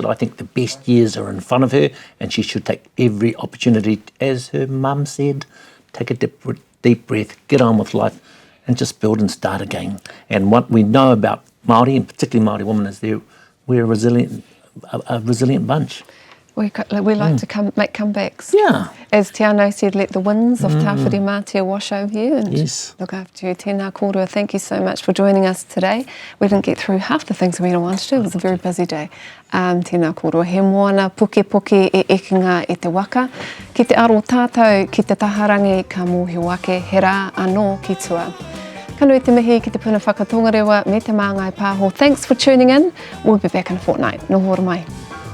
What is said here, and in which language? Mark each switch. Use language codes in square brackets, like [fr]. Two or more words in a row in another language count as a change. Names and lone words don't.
[en] I think the best years are in front of her, and she should take every opportunity, as her mum said, take a deep breath, get on with life, and just build and start again. And what we know about Māori, and particularly Māori women, is we're a resilient bunch. We like to make comebacks. Yeah. As Te Anau said, let the winds of Tāwhiri Mātia wash over you and look after you. [mi] Tēnā kōrua, [en] thank you so much for joining us today. We didn't get through half the things we wanted to do. It was a very busy day. [mi] Tēnā kōrua, he moana puke e ekinga e te waka. Ki te aro tātou, ki te taharangi, ka mōhi wake, he rā anō ki tua. Kanui te mihi ki te puna whakatongarewa me te Māngai Pāho. [en] Thanks for tuning in. We'll be back in a fortnight. [mi] Nō hora mai.